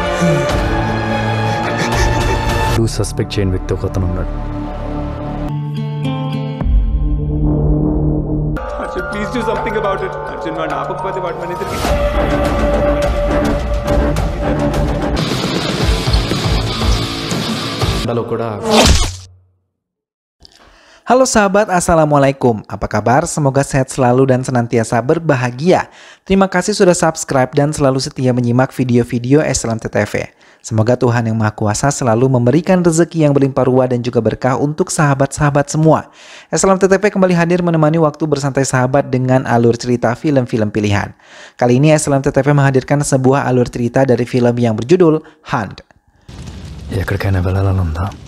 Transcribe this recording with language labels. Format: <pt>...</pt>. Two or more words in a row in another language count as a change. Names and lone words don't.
<te>సస్పెక్ట్ చేయని వ్యక్తి ఒకతను ఉన్నాడు.</te> <en>Arjun, please do something about it.</en> <te>Arjun, వాడు ఆపకపోతే వాడు మన ఇద్దరికి కూడా.</te> <id>Halo sahabat, assalamualaikum. Apa kabar? Semoga sehat selalu dan senantiasa berbahagia. Terima kasih sudah subscribe dan selalu setia menyimak video-video SLMTTV. Semoga Tuhan Yang Maha Kuasa selalu memberikan rezeki yang berlimpah ruah dan juga berkah untuk sahabat-sahabat semua. SLMTTV kembali hadir menemani waktu bersantai sahabat dengan alur cerita film-film pilihan. Kali ini SLMTTV menghadirkan sebuah alur cerita dari film yang berjudul Hunt.</id> <te>ఎక్కడికైనా వెళ్ళాలనుందా?</te>